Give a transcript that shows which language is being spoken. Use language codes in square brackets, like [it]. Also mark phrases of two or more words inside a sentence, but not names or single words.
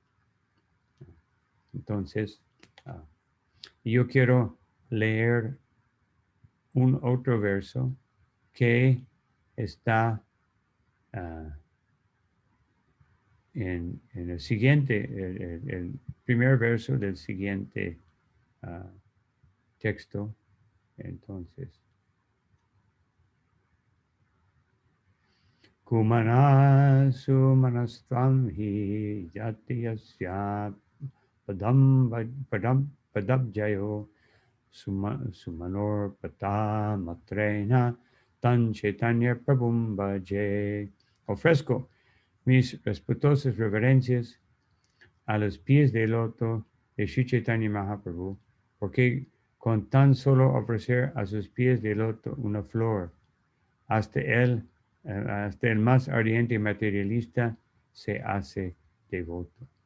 [es] Entonces, yo quiero leer un otro verso que está en el siguiente, el primer verso del siguiente texto. Entonces, [sa] Kumanasu manastvam hi jatiyasya padabjayo sumanor pata matrena tan chaitanya prabhum bhaje. [es] Ofrezco mis respetuosas reverencias a los pies del loto de Sri Chaitanya Mahaprabhu, porque con tan solo ofrecer a sus pies de loto una flor, hasta el más ardiente materialista se hace devoto.